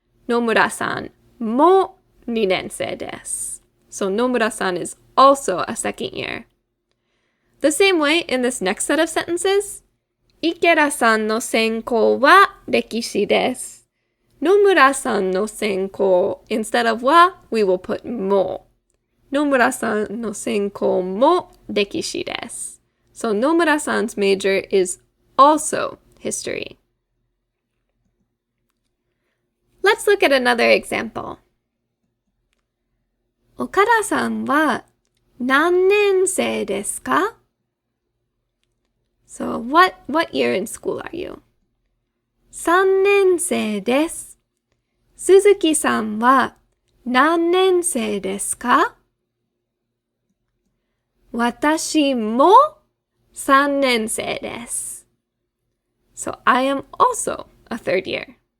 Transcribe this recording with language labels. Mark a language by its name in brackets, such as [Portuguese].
[Japanese] Nomura-san mo 2年生です. [English] So Nomura-san is also a second year. The same way in this next set of sentences, [Japanese] Ikeda-san の専攻は歴史です. [English] Nomura-san の専攻 instead of wa, we will put mo. [Japanese] Nomura-san の専攻も歴史です. [English] So Nomura-san's major is also history. Let's look at another example. [Japanese] 岡田さんは何年生ですか? [English] So what year in school are you? [Japanese] 3年生です. 鈴木さんは何年生ですか? 私も3年生です. [English] So I am also a third year.